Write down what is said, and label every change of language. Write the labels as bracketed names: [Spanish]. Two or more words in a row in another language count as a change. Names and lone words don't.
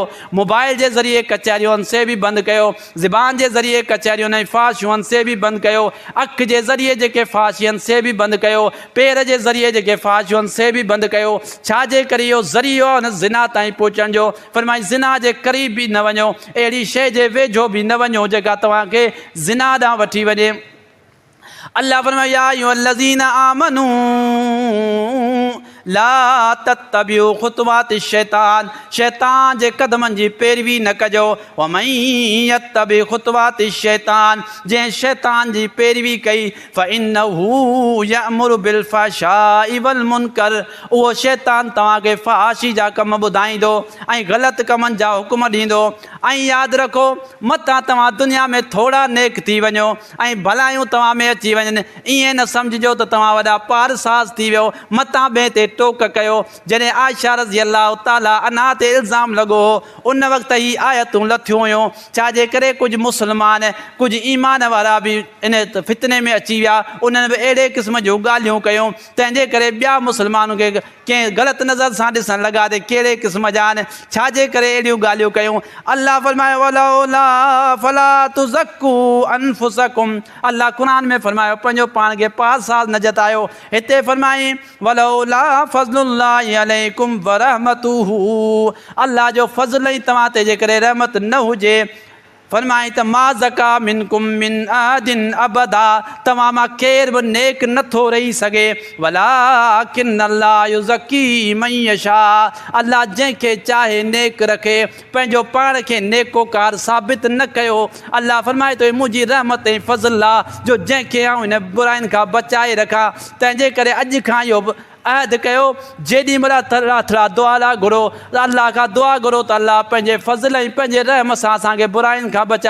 [Sindhi] मोबाइल जे ज़रिए कचहरियुनि से बि बंदि कयो, ज़ुबान जे ज़रिए कचहरियुनि ऐं फ़ाहिशुनि से बि बंदि कयो, अखि जे ज़रिए जेके फ़ाहिशनि से बि बंदि कयो, पेर जे ज़रिए जेके फ़ाहिशुनि से बि बंदि कयो। छाजे करे इहो ज़रियो आहे ज़िना ताईं पहुचण जो। फरमाए ज़िना जे क़रीब बि न वञो, अहिड़ी शइ जे वेझो बि न वञो जेका तव्हांखे ज़िना ॾांहुं वठी वञे। अल्लाह फरमाए [Arabic] يا أيها الذين آمنوا لا تتبعوا خطوات الشيطان, [Sindhi] शैतान जे क़दमनि जी पैरवी न कजो। [Arabic] ومن يتبع خطوات الشيطان, [Sindhi] जंहिं शैतान जी पैरवी कई [Arabic] فإنه يأمر بالفحشاء والمنكر, [Sindhi] उहो शैतान तव्हांखे फ़ाहिशी जा कम ॿुधाईंदो ऐं ग़लति कमनि जा हुकुम ॾींदो। ऐं यादि रखो मथां तव्हां दुनिया में थोरा नेक थी वञो ऐं भलायूं तव्हां में अची वञनि, ईअं न सम्झिजो त तव्हां वॾा पारसाज़ थी वियो, मथां ॿिए ते टोक कयो। जॾहिं आयशा [Arabic] رضي الله تعالى عنها [Sindhi] ते इल्ज़ाम लॻो हो उन वक़्तु ई आयतूं लथियूं हुयूं, छाजे करे कुझु मुस्लमान कुझु ईमान वारा बि इन फितने में अची विया, उन्हनि बि अहिड़े क़िस्म जूं ॻाल्हियूं कयूं, तंहिंजे करे ॿिया मुस्लमाननि खे कंहिं ग़लति नज़र सां ॾिसणु लॻा त कहिड़े क़िस्म जा आहिनि, छाजे करे अहिड़ियूं ॻाल्हियूं कयूं। अल्लाह फरमाए [Arabic] ولولا فلا تزكوا أنفسكم, [Sindhi] अल्लाह क़ुरान में फरमायो पंहिंजो पाण खे पारसाज़ न जतायो। हिते फरमाई [Arabic] ولولا فضل الله عليكم ورحمته, [Sindhi] अल्लाह जो फज़ल ई तव्हां ते जेकॾहिं रहमत न हुजे, फरमाई त [Arabic] ما زكى منكم من أحد أبدا, [Sindhi] तव्हां मां केर बि नेक नथो रही सघे। [Arabic] ولكن الله يزكي من يشاء, [Sindhi] अल्लाह जंहिंखे चाहे नेक रखे, पंहिंजो पाण खे नेकोकार साबित न कयो। अल्लाह फरमाए थो मुंहिंजी रहमत ऐं फज़ल आहे जो जंहिंखे आऊं हिन बुराइनि खां बचाए रखां। तंहिंजे करे अहद कयो जेॾी महिल थोरा दुआ लाइ घुरो अल्लाह खां दुआ घुरो त अल्लाह पंहिंजे फज़ल ऐं पंहिंजे रहम सां असांखे बुराइनि खां बचा।